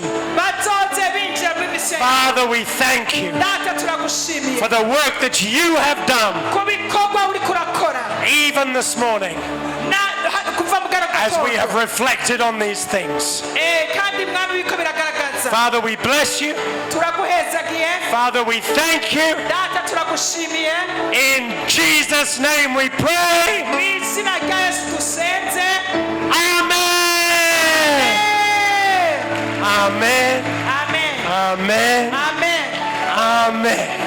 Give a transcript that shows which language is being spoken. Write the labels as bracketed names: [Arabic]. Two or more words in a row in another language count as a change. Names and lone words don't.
[Rundi] bazoze binjira muri misiyo yawe [English] Father, we thank you [Rundi] data turagushimiye [English] for the work that you have done, [Rundi] ku bikorwa uri kurakora [English] even this morning, [Rundi] kuva mu [English] as we have [Rundi] gatondo [English] reflected on these things. [Rundi] kandi mwami biko biragaragaza [English] Father, we bless you. [Rundi] turaguhezagiye [English] Father, we thank you. [Rundi] data turagushimiye [English] In Jesus' name we pray. [Rundi] mu izina rya yesu dusenze [English] Amen. Amen. [Rundi] amen [English] Amen. [Rundi] amen [English] Amen.